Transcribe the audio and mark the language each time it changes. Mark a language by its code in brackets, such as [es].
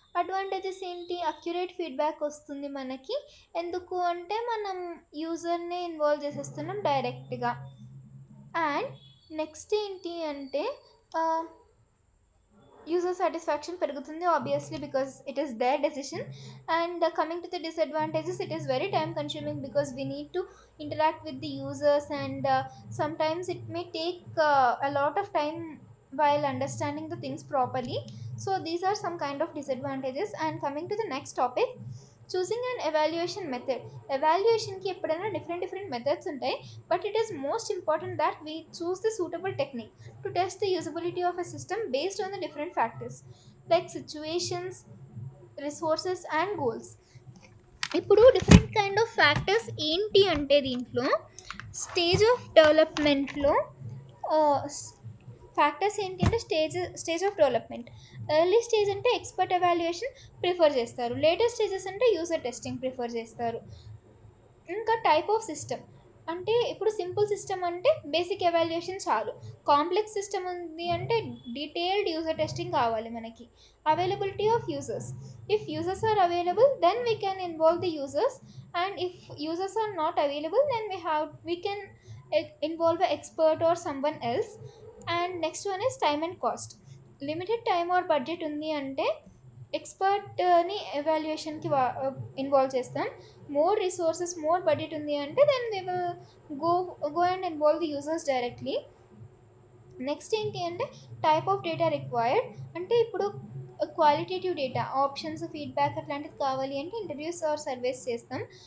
[te] Advantages ఏంటి, accurate feedback వస్తుంది మనకి, ఎందుకు అంటే మనం యూజర్ని ఇన్వాల్వ్ చేసేస్తున్నాం డైరెక్ట్గా. అండ్ నెక్స్ట్ ఏంటి అంటే యూజర్ సాటిస్ఫాక్షన్ పెరుగుతుంది [en] Obviously because it is their decision. And coming to the disadvantages, it is very time consuming because we need to interact with the users and sometimes it may take a lot of time while understanding the things properly. So these are some kind of disadvantages. And coming to the next topic, choosing an evaluation method. [te] Evaluation ki ఎప్పుడైనా different methods ఉంటాయి, [en] but it is most important that we choose the suitable technique to test the usability of a system based on the different factors like situations, resources and goals. [te] ఇప్పుడు different kind of factors ఏంటి అంటే దీంట్లో stage of డెవలప్మెంట్లో factors ఏంటి అంటే stage of development. Early stage అంటే expert evaluation prefer చేస్తారు, later stages అంటే యూజర్ టెస్టింగ్ ప్రిఫర్ చేస్తారు. ఇంకా టైప్ ఆఫ్ సిస్టమ్ అంటే ఇప్పుడు సింపుల్ సిస్టమ్ అంటే బేసిక్ ఎవాల్యుయేషన్ చాలు. కాంప్లెక్స్ సిస్టమ్ ఉంది అంటే డీటెయిల్డ్ యూజర్ టెస్టింగ్ కావాలి మనకి. [en] Availability of users, if users are available then we can involve the users, and if users are not available then we can involve an expert or someone else. And next one is time and cost. Limited time or budget [te] ఉంది అంటే ఎక్స్పర్ట్ని ఎవాల్యుయేషన్కి involve చేస్తాం. [en] more resources more budget [te] ఉంది అంటే [en] Then we will go go and involve the users directly. [te] Next ఏంటి అంటే type of data required అంటే ఇప్పుడు qualitative data options feedback అట్లాంటిది కావాలి అంటే ఇంటర్వ్యూస్ ఆర్ సర్వేస్ చేస్తాం.